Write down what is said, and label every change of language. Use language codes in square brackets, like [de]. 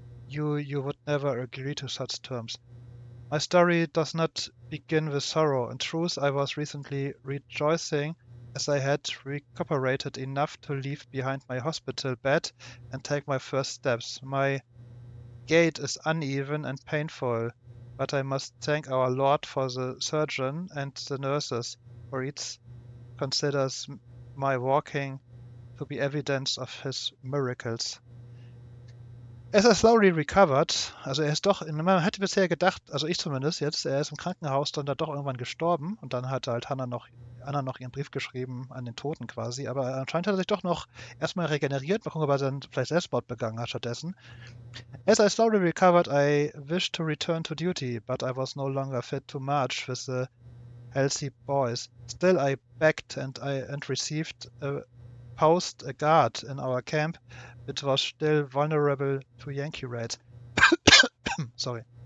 [en] you would never agree to such terms. My story does not begin with sorrow. In truth, I was recently rejoicing as I had recuperated enough to leave behind my hospital bed and take my first steps. My gait is uneven and painful, but I must thank our Lord for the surgeon and the nurses, for each considers my walking to be evidence of his miracles. [de] Er ist [en] slowly recovered, [de] also er ist doch, man hätte bisher gedacht, also ich zumindest jetzt, er ist im Krankenhaus dann da doch irgendwann gestorben und dann hat halt Anna noch ihren Brief geschrieben an den Toten quasi, aber anscheinend hat er sich doch noch erstmal regeneriert, mal gucken, ob er dann vielleicht Selbstmord begangen hat stattdessen. [en] As I slowly recovered, I wished to return to duty, but I was no longer fit to march with the healthy boys. Still I begged and received a guard in our camp, which was still vulnerable to Yankee raids. Sorry.